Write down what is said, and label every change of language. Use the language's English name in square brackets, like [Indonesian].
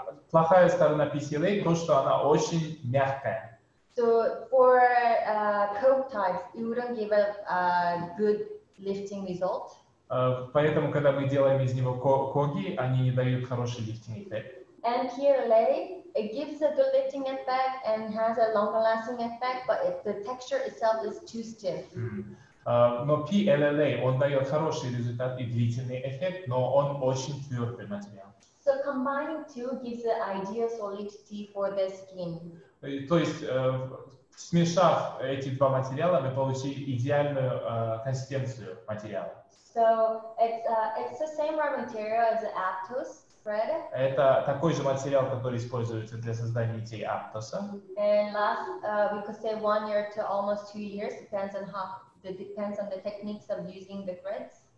[Russian] Плохая сторона PCLA то, что она очень мягкая. [English] So for coke types, it wouldn't give a good lifting result. [Russian] Поэтому, когда мы делаем из него коги, они не дают хороший лифтинг-эффект. [English] And PLLA, it gives a good lifting effect and has a longer lasting effect, but the texture itself is too stiff. [Russian] Но PLLA, он дает хороший результат и длительный эффект, но он очень твердый материал. [English] So combining two gives the ideal solidity for the skin. [Russian] То есть, смешав эти два материала, мы получили идеальную консистенцию материала. [English] So it's the same raw material as the Aptos thread. [Russian] Это такой же материал, который используется для создания нитей Аптоса. [English] And we could say 1 year to almost 2 years, depends on the techniques of using the threads.